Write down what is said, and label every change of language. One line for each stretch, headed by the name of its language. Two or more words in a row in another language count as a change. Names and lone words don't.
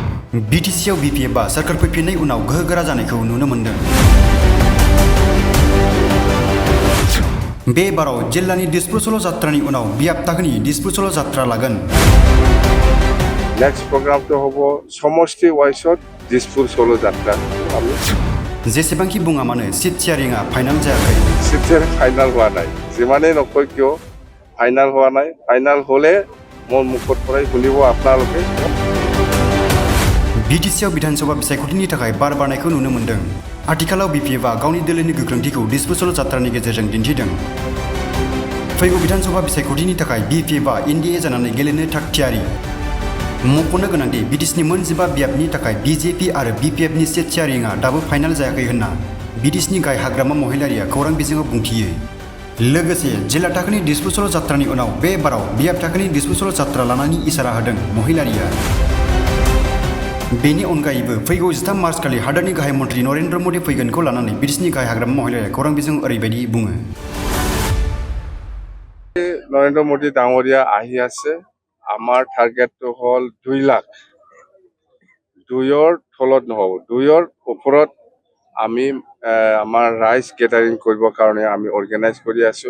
Bodo: बिटिसिआव बिपिएफआ सोरखार फैफिननाय उनाव गोहोगोरा जानायखौ नुनो मोन्दों। बे बाराव जिल्लानि दिसपुर सल' जात्रानि उनाव बियाब थाखोनि दिसपुर सल' जात्रा लागोन।
English: next program
Assamese: হ'ব সমষ্টি ৱাইছত दिसपुर सल' जात्रा।
Bodo: जेसेबांखि बुङा मानो
English: seat sharing final
Bodo: जायाखै।
English: seat sharing final
Assamese: হোৱা নাই। যিমানেই নকয় কিয় ফাইনাল হোৱা নাই। ফাইনাল হ'লে মোৰ মুখৰ পৰাই শুনিব আপোনালোকে।
Bodo: बिटिसिआव विधानसभा बिसायख'थिनि थाखाय बार बारनायखौ नुनो मोन्दों। आथिखालाव बिपिएफआ गावनि दोलोनि गोख्रोंथिखौ दिसपुर सल' जात्रानि गेजेरजों दिन्थिदों। फैगौ विधानसभा बिसायख'थिनि थाखाय बिपिएफआ एनडिए जानानै गेलेनो थाग-थियारि। मख'नो गोनांदि बिटिसिनि मोनजिबा बियाबनि थाखाय बिजेपि आरो बिपिएफनि
English: seat sharing
Bodo: दाबो फाइनाल जायाखै होनना बिटिसिनि गाहाय हाग्रामा महिलारिया खौरां बिजोङाव बुंथियो। लोगोसे जिल्ला थाखोनि दिसपुर सल' जात्रानि उनाव बे बाराव बियाब थाखोनि दिसपुर सल' जात्रा लानायनि इसारा होदों महिलारिया। बेनि अनगायैबो फैगौ 13 मार्च खालि हादोरनि गाहाय मन्थ्रि नरेन्द्र मदि फैगोनखौ लानानै बिटिसिनि गाहाय हाग्रामा महिलारिया खौरां बिजों ओरैबायदि बुङो।
Assamese: নৰেন্দ্ৰ মোদী ডাঙৰীয়া আহি আছে। আমাৰ টাৰ্গেটটো হ'ল 2 লাখ। 2ৰ তলত নহ'ব। 2ৰ ওপৰত আমি আমাৰ ৰাইজ গেদাৰিং কৰিবৰ কাৰণে আমি অৰ্গেনাইজ কৰি আছোঁ।